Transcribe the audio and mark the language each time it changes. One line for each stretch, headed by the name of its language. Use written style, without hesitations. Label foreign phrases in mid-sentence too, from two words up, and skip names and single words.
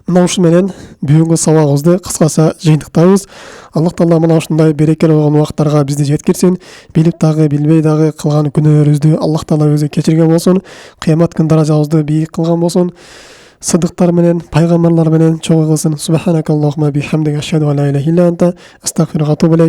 Kyrgyz: Мына ушу менен бүгүнкү сабагыбызды кыскача жыйынтыктайбыз. Аллах Таала мына ушундай берекелүү болгон убакыттарга бизди жеткирсин. Билип дагы, билбей дагы кылган күнөөлөрүбүздү Аллах Таала өзү кечирген болсун. Кыямат күн даражабызды бийик кылган болсун. Сыдыктар менен, пайгамбарлар менен чогуу кылсын.
Arabic: سبحانك اللهم وبحمدك أشهد أن لا إله إلا أنت أستغفرك وأتوب إليك.